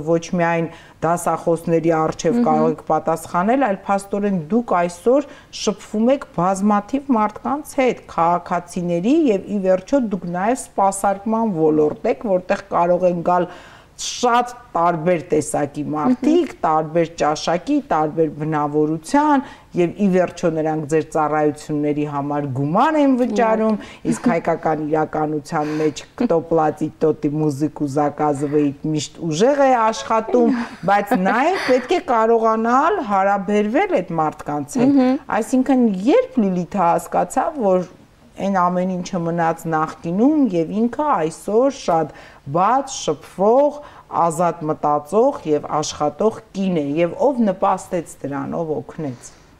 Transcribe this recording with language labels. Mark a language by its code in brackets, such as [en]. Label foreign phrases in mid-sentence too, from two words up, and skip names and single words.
[hy] ոչ միայն դասախոսների առջև կարող եք պատասխանել, այլ փաստորեն դուք այսօր շփվում եք բազմաթիվ մարդկանց հետ, քաղաքացիների եւ ի վերջո դուք նաեւ սպասարկման ոլորտ եք, որտեղ կարող են գալ շատ տարբեր տեսակի մարդիկ, տարբեր ճաշակի, տարբեր բնավորության եւ ի վերջո նրանք ձեր ծառայությունների համար գումար են վճարում, իսկ հայկական իրականության մեջ [ru] кто платит, тот и музыку заказывает [hy] միշտ ուժեղ է աշխատում, բայց նաեւ պետք է կարողանալ հարաբերվել այդ մարդկանց հետ։ Այսինքն երբ Լիլիթը հասկացավ, որ այն ամեն ինչը մնաց նախկինում եւ ինքը այսօր շատ բաց, շփվող, ազատ մտածող եւ աշխատող կին է եւ ով նպաստեց դրան, ով օգնեց։